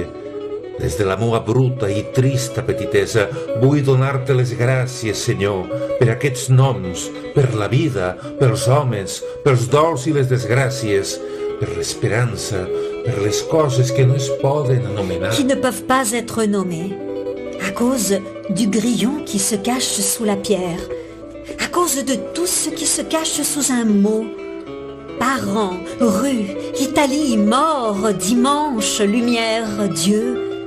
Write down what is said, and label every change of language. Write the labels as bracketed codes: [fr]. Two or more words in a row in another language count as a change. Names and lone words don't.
[ca] Des de la meua bruta i trista petitesa vull donar-te les gràcies, Senyor, per aquests noms, per la vida, pels homes, pels dols i les desgràcies, per l'esperança, per les coses que no es poden anomenar. [fr] Qui ne peuvent pas être nommées, à cause du grillon qui se cache sous la pierre, à cause de tout ce qui se cache sous un mot. Parents, rue, Italie, mort, dimanche, lumière, Dieu.